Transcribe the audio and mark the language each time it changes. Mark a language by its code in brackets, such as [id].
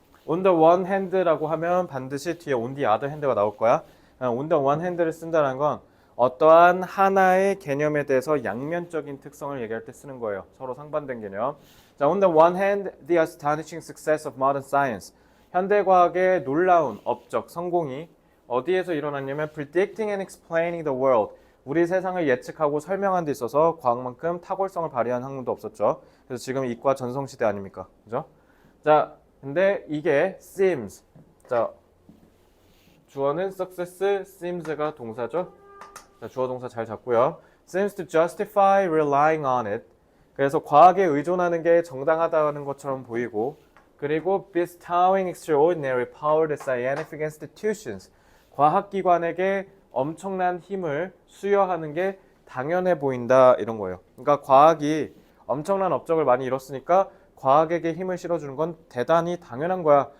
[en] on the one hand [ko] 라고 하면 반드시 뒤에 [en] on the other hand [ko] 가 나올 거야. [en] on the one hand [ko] 를 쓴다는 건 어떠한 하나의 개념에 대해서 양면적인 특성을 얘기할 때 쓰는 거예요. 서로 상반된 개념. [en] 자, on the one hand, the astonishing success of modern science. [ko] 현대과학의 놀라운 업적, 성공이 어디에서 일어났냐면 [en] predicting and explaining the world. [ko] 우리 세상을 예측하고 설명한 데 있어서 과학만큼 탁월성을 발휘한 학문도 없었죠. 그래서 지금 이과 전성시대 아닙니까? 그죠? 자, 근데 이게 seems. 자, 주어는 success, seems가 동사죠. 자, 주어 동사 잘 잡고요. [en] seems to justify relying on it. [ko] 그래서 과학에 의존하는 게 정당하다는 것처럼 보이고, 그리고 [en] bestowing extraordinary power to scientific institutions. [ko] 과학기관에게 엄청난 힘을 수여하는 게 당연해 보인다 이런 거예요. 그러니까 과학이 엄청난 업적을 많이 이뤘으니까 과학에게 힘을 실어주는 건 대단히 당연한 거야.